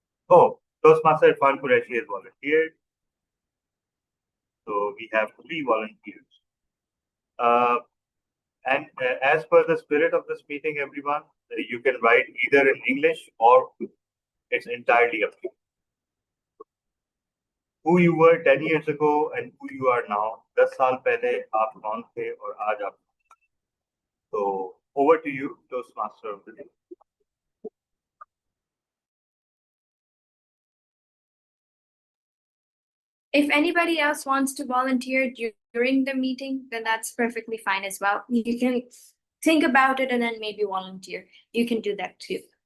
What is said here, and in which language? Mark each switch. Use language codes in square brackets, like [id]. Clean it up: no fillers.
[en] Oh, Toastmaster Irfan Qureshi has volunteered. So we have 3 volunteers. And as per the spirit of this meeting, everyone, you can write either in English or it's entirely up to you. Who you were 10 years ago and who you are now. [hi] 10 साल पहले आप कौन थे और आज आप. [en] So over to you, Toastmaster of the day. If anybody else wants to volunteer during the meeting, then that's perfectly fine as well. You can think about it and then maybe volunteer. You can do that too.